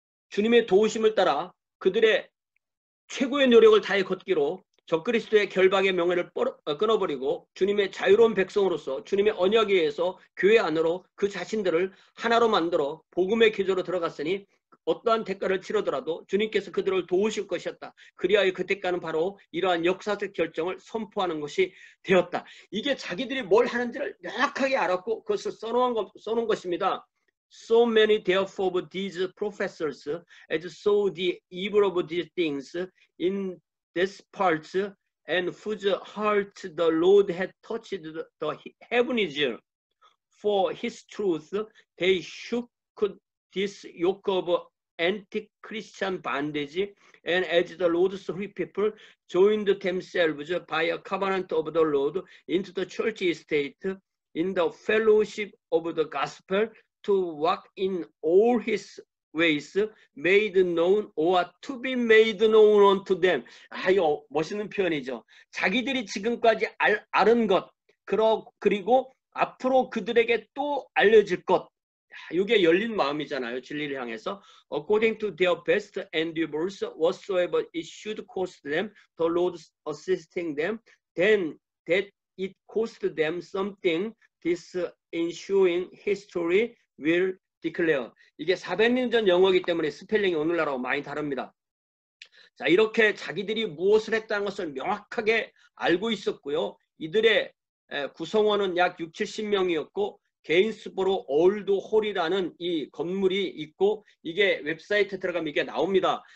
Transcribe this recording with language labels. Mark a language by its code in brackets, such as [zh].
[ko] 주님의 도우심을 따라 그들의 최고의 노력을 다해 걷기로 적그리스도의 결박의 명예를 끊어버리고 주님의 자유로운 백성으로서 주님의 언약에 의해서 교회 안으로 그 자신들을 하나로 만들어 복음의 기조로 들어갔으니 어떠한 대가를 치르더라도 주님께서 그들을 도우실 것이었다. 그리하여 그 대가는 바로 이러한 역사적 결정을 선포하는 것이 되었다. 이게 자기들이 뭘 하는지를 명확하게 알았고 그것을 써놓은 것입니다. [en] So many therefore of these professors as saw the evil of these things in this parts and whose heart the Lord had touched the heavens for his truth they shook this yoke of anti-Christian bondage and as the Lord's free people joined themselves by a covenant of the Lord into the church estate in the fellowship of the gospel to walk in all his ways made known or to be made known unto them. [ko] 이거 멋있는 표현이죠. 자기들이 지금까지 아는 것 그리고 앞으로 그들에게 또 알려질 것. 이게 열린 마음이잖아요. 진리를 향해서 [en] according to their best endeavors whatsoever it should cost them the Lord assisting them then that it cost them something this ensuing history will declare. [ko] 이게 400년 전 영어이기 때문에 스펠링이 오늘날하고 많이 다릅니다. 자, 이렇게 자기들이 무엇을 했다는 것을 명확하게 알고 있었고요. 이들의 구성원은 약 60, 70명이었고 게인스보로 올드 홀이라는 이 건물이 있고, 이게 웹사이트에 들어가면 이게 나옵니다.